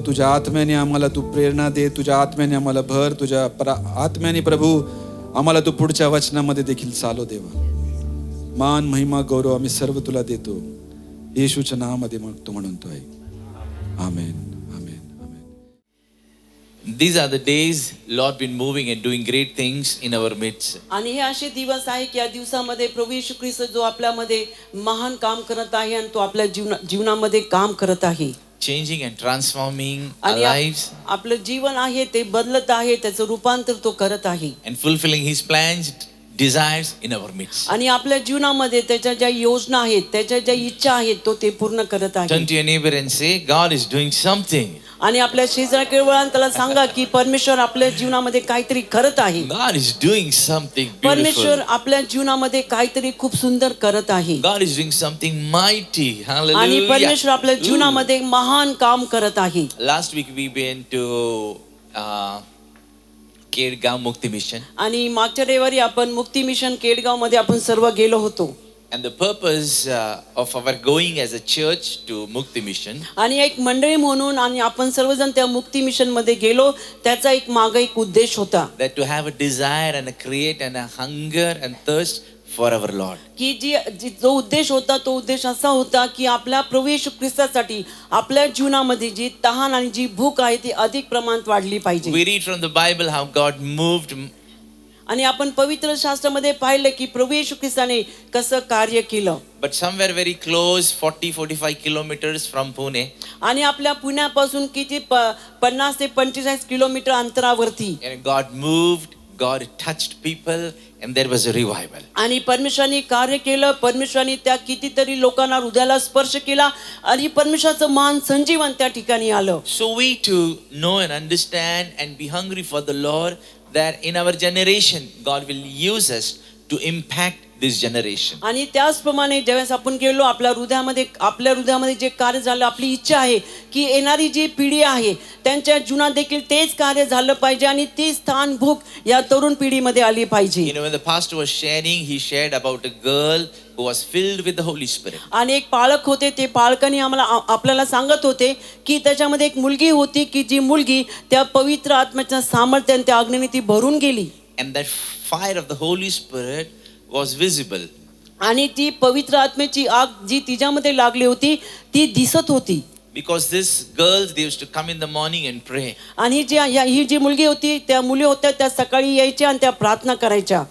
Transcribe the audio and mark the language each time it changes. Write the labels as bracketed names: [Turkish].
[Marathi] तुझ्या आत्म्याने आम्हाला तू प्रेरणा दे. तुझ्या आत्म्याने आम्हाला भर. तुझ्या आत्म्याने प्रभू आम्हाला तू पुढच्या वचनामध्ये देखील चालव देवा. मान महिमा गौरव आम्ही सर्व तुला देतो. येशूच्या नावामध्ये मागतो म्हणून तो आहे. आमेन, आमेन, आमेन. [English] These are the days Lord been moving and doing great things in our midst. [Marathi] आणि हे असे दिवस आहे की या दिवसामध्ये प्रभू येशू ख्रिस्त जो आपल्यामध्ये महान काम करत आहे आणि तो आपल्या जीवनामध्ये काम करत आहे. [English] Changing and transforming our [Marathi] आणि [English] lives [Marathi] आपलं जीवन आहे ते बदलत आहे, त्याचं रूपांतर तो करत आहे. [English] and fulfilling His plans, desires in our midst. [Marathi] आणि आपल्या जीवनामध्ये त्याच्या ज्या योजना आहेत, त्याच्या ज्या इच्छा आहेत, तो ते पूर्ण करत [English] Turn [Marathi] आहे. [English] to your neighbor and say, God is doing something. [Marathi] आणि आपल्या शेजाऱ्याकडे वळा आणि त्याला सांगा की परमेश्वर आपल्या जीवनामध्ये काहीतरी करत आहे. [English] God is doing something [Marathi] परमेश्वर [English] beautiful. [Marathi] आपल्या जीवनामध्ये काहीतरी खूप सुंदर करत आहे. [English] God is doing something mighty. [Marathi] आणि [English] Hallelujah. [Marathi] परमेश्वर आपल्या जीवनामध्ये महान काम करत आहे. [English] Last week we went to Kedgaon Mukti Mission. [Marathi] आणि मागच्या रविवारी आपण मुक्ती मिशन केडगाव मध्ये आपण सर्व गेलो होतो. [English] And the purpose of our going as a church to Mukti Mission [Marathi] आणि एक मंडळी म्हणून आणि आपण सर्वजण त्या मुक्ती मिशन मध्ये गेलो, त्याचा एक मागे एक उद्देश होता [English] that to have a desire and a create and a hunger and thirst for our Lord. [Marathi] की जो उद्देश होता तो उद्देश असा होता की आपल्या प्रभू येशू ख्रिस्तासाठी आपल्या जीवनामध्ये जी तहान आणि जी भूक आहे ती अधिक प्रमाणात वाढली पाहिजे. [English] We read from the Bible how God moved, [Marathi] आणि आपण पवित्र शास्त्रामध्ये पाहिलं की प्रभू येशू ख्रिस्ताने कसं कार्य केलं. [English] but somewhere very close, 40-45 kilometers from Pune, [Marathi] आणि आपल्या पुण्यापासून किती 50 ते 45 किलोमीटर अंतरावरती [English] and God moved, God touched people, and there was a revival. [Marathi] आणि परमेश्वराने कार्य केलं. परमेश्वराने त्या कितीतरी लोकांना हृदयाला स्पर्श केला आणि परमेश्वराचं मान संजीवन त्या ठिकाणी आलं. [English] So we to know and understand and be hungry for the Lord, that in our generation God will use us to impact this generation. [Marathi] आणि त्याचप्रमाणे ज्यावेळेस आपण गेलो आपल्या हृदयामध्ये जे कार्य झालं, आपली इच्छा आहे की येणारी जी पिढी आहे त्यांच्या जीवनात देखील तेच कार्य झालं पाहिजे आणि ती स्थान भूक या तरुण पिढीमध्ये आली पाहिजे. [English] You know, when the pastor was sharing, he shared about a girl who was filled with the Holy Spirit. [Marathi] आणि एक पालक होते, ते पालकांनी आपल्याला सांगत होते की त्याच्यामध्ये एक मुलगी होती की जी मुलगी त्या पवित्र आत्म्याच्या सामर्थ्याने त्या अग्नीने ती भरून गेली. [English] And that fire of the Holy Spirit was visible. [Marathi] आणि ती पवित्र आत्म्याची आग जी तिच्यामध्ये लागली होती ती दिसत होती. [English] Because these girls, they used to come in the morning and pray. [Marathi] आणि ही जी मुलगी होती, त्या मुली होत्या त्या सकाळी यायच्या आणि त्या प्रार्थना करायच्या.